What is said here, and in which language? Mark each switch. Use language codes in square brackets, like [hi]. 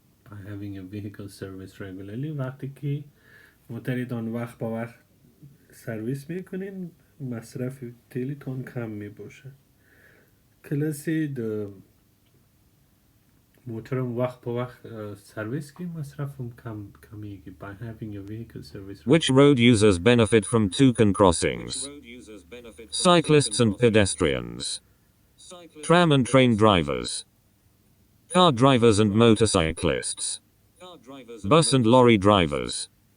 [en] By having your vehicle serviced regularly. [fa] وقتی که موتریتان وقت با وقت سرویس میکنین مصرف تیلیتون کم میباشه. [ps] کلاسی د موترم وقت با وقت سرویس کی مصرفم کمیگی. [en] By having your vehicle serviced. Which road users benefit from toucan crossings? Cyclists and pedestrians. Tram and train drivers. Car drivers and motorcyclists. Bus and lorry drivers.